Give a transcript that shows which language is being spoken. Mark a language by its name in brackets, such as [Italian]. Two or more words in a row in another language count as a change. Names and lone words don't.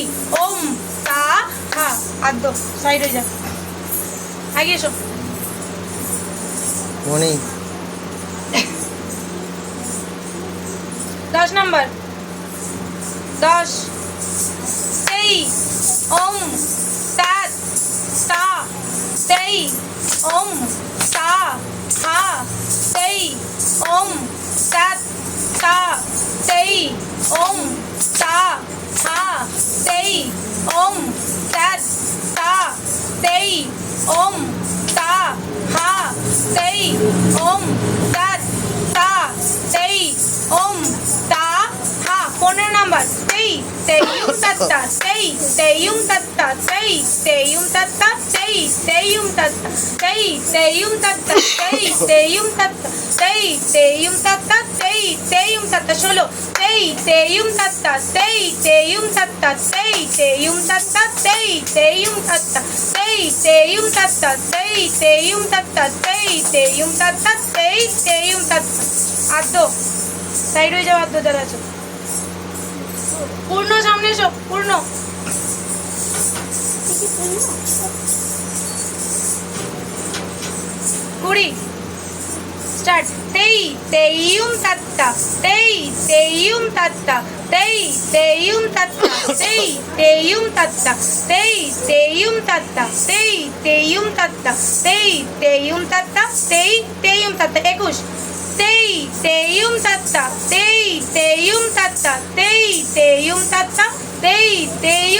[Bangla] ওম তা হা আদ্য সাইড হয়ে যা আগে এসো মনি 10 নাম্বার 10 তেই ওম তাত তা তেই ওম তা হা তেই ওম তাত তা তেই ওম তা হা তেই ওম তাত তা তেই ওম তা হা তেই ওম তাত তা তেই ওম তা হা 15 নাম্বার তেই তেইম তত্তা তেই তেইম তত্তা তেই তেইম তত্তা তেই তেইম তত্তা তেই তেইম তত্তা তেই তেইম তত্তা তেই তেইম তত্তা তেই তেইম তত্তা 16 তেই তেইম তত্তা তেই তেইম তত্তা তেই তেইম তত্তা তেই তেইম তত্তা তেই তেইম তত্তা তেই তেইম তত্তা তেই তেইম তত্তা তেই তেইম তত্তা আদ্য সাইড হয়ে যাও আদ্য দ্বারা আছো পূর্ণ সামনে এসো পূর্ণ কুড়ি স্টার্ট তেই তেইম তত্তা তেই তেইম তত্তা তেই তেইম তত্তা তেই তেইম তত্তা তেই তেইম তত্তা তেই তেইম তত্তা তেই তেইম তত্তা তেই তেইম তত্তা 21 তেই তেইম তত্তা তেই তেইম তত্তা তেই তেইম তত্তা তেই তেইম